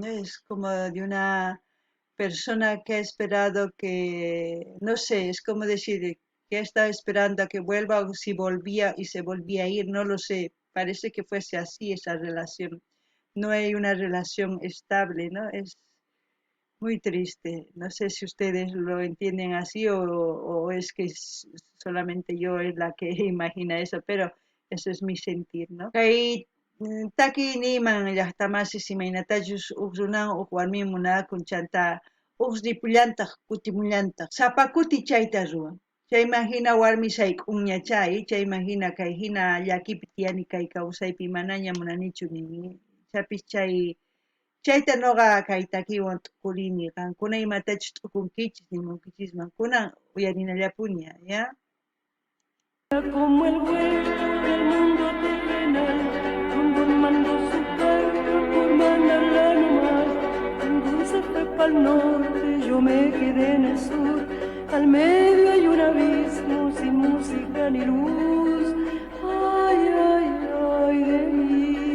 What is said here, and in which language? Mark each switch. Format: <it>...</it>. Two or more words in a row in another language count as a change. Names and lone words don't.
<es>Es como de una persona que ha esperado que, no sé, es como decir, que ha estado esperando a que vuelva o si volvía y se volvía a ir, no lo sé, parece que fuese así esa relación. No hay una relación estable, ¿no? Es muy triste. No sé si ustedes lo entienden así o es que solamente yo es la que imagina eso, pero eso es mi sentir, ¿no?</es> <qu>Kay taki niman llaqtamasis imaynatachus huk runan huk warmi munakun chanta huk ripullantaq kutimullantaq sapakuti chayta ruwan. Chayman hina warmi sayk'unñachay, chayman hina kay hina llakipi tiyani kay kawsaypi manaña munanichu nini. Chapis chay Chayta noqa kaytakiwan tukurini qankuna imatachus t'ukunkichis nimunkichisman kunan uyarinallapuni ya.</qu> <es>Como el vuelo del mundo terrenal, cuando mandó su carta por mandarla nomás, cuando se fue pa'l norte, yo me quedé en el sur, al medio hay un abismo sin música ni luz, ay, ay, ay de mí.</es>